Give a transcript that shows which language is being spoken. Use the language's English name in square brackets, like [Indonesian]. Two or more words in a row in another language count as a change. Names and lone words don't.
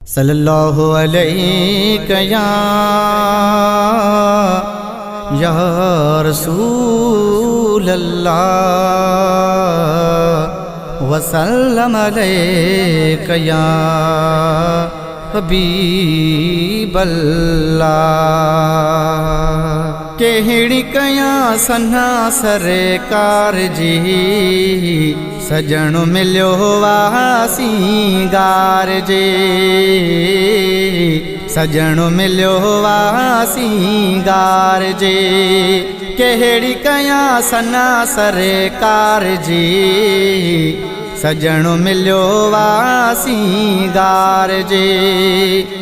[Arabic] صلی اللہ علیہ یا، یا رسول اللہ، وسلم علیک یا حبیب اللہ۔ [Sindhi] کہڑی کیاں سنا سرکار جی، سجن مليو وا سينگار جي۔ سجن مليو وا سينگار جي۔ ڪهڙي ڪيان سنا سرڪار جي، سجن مليو وا سينگار جي۔